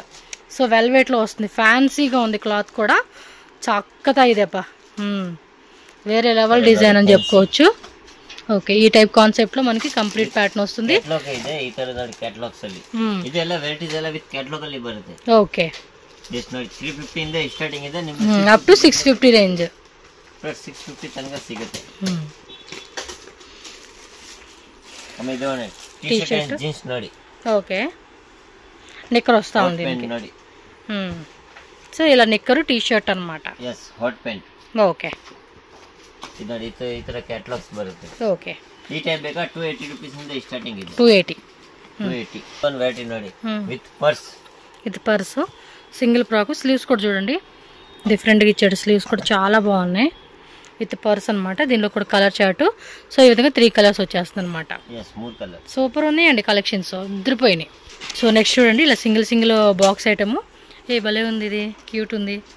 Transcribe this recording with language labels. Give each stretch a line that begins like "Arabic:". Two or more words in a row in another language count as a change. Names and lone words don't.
Telugu: సో వెల్వెట్లో వస్తుంది, ఫ్యాన్సీగా ఉంది క్లాత్ కూడా, చక్కగా ఇదేప వేరే లెవెల్ డిజైన్ అని చెప్పుకోవచ్చు. ఓకే, ఈ
English: type concept
Telugu: లో మనకి
English: complete pattern
Telugu: వస్తుంది.
English: okay, up to 650 range.
Kannada: 650 ತನಕ ಸಿಗುತ್ತೆ. జీన్స్ ನೋಡಿ.
Telugu: ఓకే, నిక్కర్ వస్తా ఉంది
Kannada: ನೋಡಿ.
Telugu: సో ఇలా నిక్కరు టీ షర్ట్ అన్నమాట.
English: yes, hot pant.
Telugu: ఓకే,
Kannada: ಇದು ಈ ತರ ಕ್ಯಾಟಲಾಗ್ಸ್ ಬರುತ್ತೆ. ಓಕೆ, ಈ ಟೈಪ್ ಬೇಕಾ 280 ರೂಪೀಸ್ ಇಂದ ಸ್ಟಾರ್ಟಿಂಗ್ ಇದೆ. 280
English: one variety
Kannada: ನೋಡಿ,
English: with purse.
Telugu: ఇది పర్స్,
English: single frock,
Telugu: స్లీవ్స్ కూడా చూడండి డిఫరెంట్గా ఇచ్చాడు. స్లీవ్స్ కూడా చాలా బాగున్నాయి,
English: with purse
Telugu: అనమాట. దీనిలో కూడా
English: colour chart.
Telugu: సో ఈ విధంగా 3 కలర్స్ వచ్చేస్తుంది అనమాట. సూపర్ ఉన్నాయండి కలెక్షన్స్, ఉద్రిపోయినాయి. సో నెక్స్ట్ చూడండి, ఇలా
English: single box item.
Telugu: ఏ భలే ఉంది, ఇది క్యూట్ ఉంది.